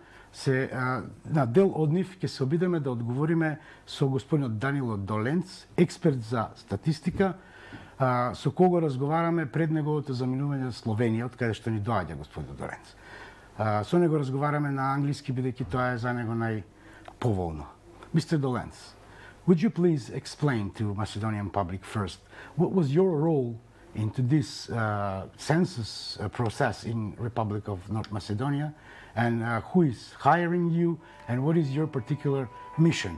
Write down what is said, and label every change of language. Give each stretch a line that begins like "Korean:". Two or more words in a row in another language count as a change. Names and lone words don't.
Macedonian: На дел од нив ќе се обидеме да одговориме со господинот Данило Доленц, експерт за статистика, со кого разговараме пред неговото заминување од Словенија, од каде што ни доаѓа господин Доленц. Со него разговараме на англиски, бидејќи тоа е за него најповолно.
English: Mr. Dolenc, would you please explain to Macedonian public first what was your role into this census process in Republic of North Macedonia, and who is hiring you, and what is your particular mission?